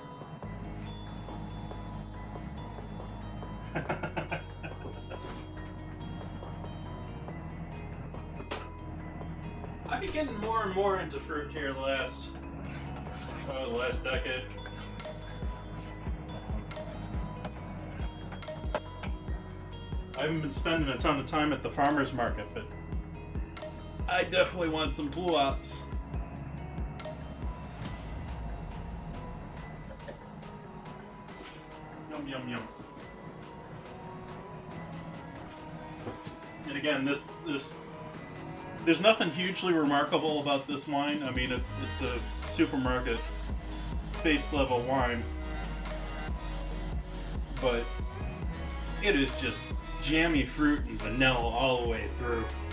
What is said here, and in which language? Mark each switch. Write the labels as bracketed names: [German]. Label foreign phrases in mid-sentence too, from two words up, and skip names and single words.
[English] I've been getting more and more into fruit here the last decade. I haven't been spending a ton of time at the farmer's market, but I definitely want some pluots. Yum, yum, yum. And again, there's nothing hugely remarkable about this wine. I mean, it's a supermarket base level wine, but it is just jammy fruit and vanilla all the way through.